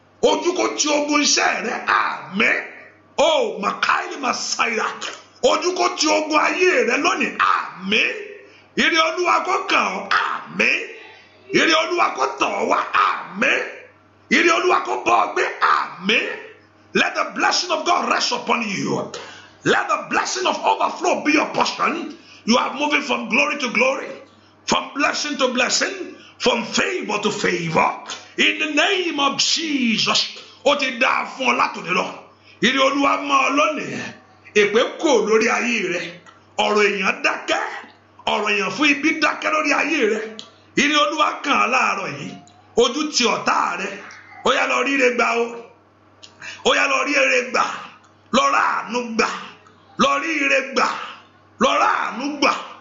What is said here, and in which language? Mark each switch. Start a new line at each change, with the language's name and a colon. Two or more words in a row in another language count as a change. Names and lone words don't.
Yoruba: Ojú kó ti ogun iṣẹ́ rẹ. Àmín. Oh, Makaili Masaira. Ojú kó ti ogun ayé rẹ lónìí. Àmín. Ire Olúwa kó kàn ọ́. Àmín. Ire Olúwa kó tọ̀ ọ́ wá. Àmín. Ire Olúwa kó bá ọ gbé. Àmín.
English: Let the blessing of God rest upon you. Let the blessing of overflow be your portion. You are moving from glory to glory, from blessing to blessing, from favor to favor. In the name of Jesus,
Yoruba: ó ti dáa fún ọ látòní lọ. Ire Olúwa mọ́ ọ lónìí. Èpè kò lórí ayé rẹ. Ọ̀rọ̀ èèyàn dákẹ́. Ọ̀rọ̀ èèyàn fún ibi dákẹ́ lórí ayé rẹ. Ire Olúwa kàn án láàárọ̀ yìí. Ojú ti ọ̀tá rẹ. Ó yá, lọ rí ire gbà o. Ó yá, lọ rí ire gbà. Lọ rá àánú gbà. Lọ rí ire gbà. Lọ rá àánú gbà.